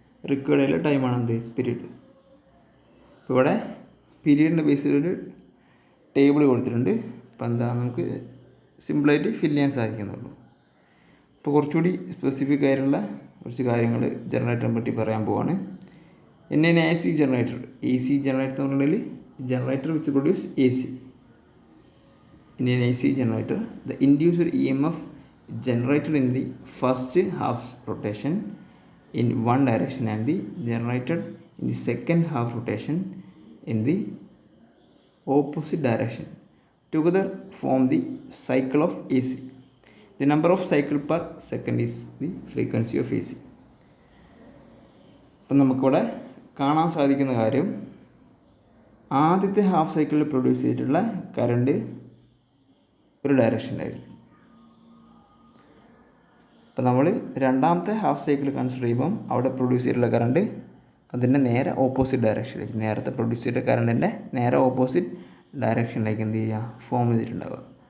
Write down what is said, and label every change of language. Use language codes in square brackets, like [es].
[ml] Required ആയിട്ടുള്ള ടൈമാണ് എന്ത് പീരീഡ്. ഇപ്പോൾ ഇവിടെ പീരീഡിൻ്റെ ബേസിൽ ഒരു ടേബിൾ കൊടുത്തിട്ടുണ്ട്. അപ്പോൾ എന്താ നമുക്ക് സിമ്പിളായിട്ട് ഫില്ല് ചെയ്യാൻ സാധിക്കുന്നുള്ളൂ. ഇപ്പോൾ കുറച്ചുകൂടി സ്പെസിഫിക് ആയിട്ടുള്ള കുറച്ച് കാര്യങ്ങൾ ജനറേറ്ററിനെ പറ്റി പറയാൻ പോവാണ്. N N A C generator. A C generator എന്ന് പറഞ്ഞാൽ [en] Generator which produce A C. In an AC generator, the induced EMF generated in the first half rotation in one direction and the generated in the second half rotation in the opposite direction together form the cycle of AC. The number of cycles per second is the frequency of AC. [ml] അപ്പം നമുക്കിവിടെ കാണാൻ സാധിക്കുന്ന കാര്യം, ആദ്യത്തെ half സൈക്കിളിൽ produce ചെയ്തിട്ടുള്ള current ഒരു ഡയറക്ഷനിലായിരിക്കും. അപ്പം നമ്മൾ രണ്ടാമത്തെ ഹാഫ് സൈക്കിൾ കൺസിഡർ ചെയ്യുമ്പം അവിടെ പ്രൊഡ്യൂസ് ചെയ്തിട്ടുള്ള കറണ്ട് അതിൻ്റെ നേരെ ഓപ്പോസിറ്റ് ഡയറക്ഷനിലേക്ക്, നേരത്തെ പ്രൊഡ്യൂസ് ചെയ്ത കറണ്ടിൻ്റെ നേരെ ഓപ്പോസിറ്റ് ഡയറക്ഷനിലേക്ക് എന്ത് ചെയ്യുക, ഫോം ചെയ്തിട്ടുണ്ടാവുക.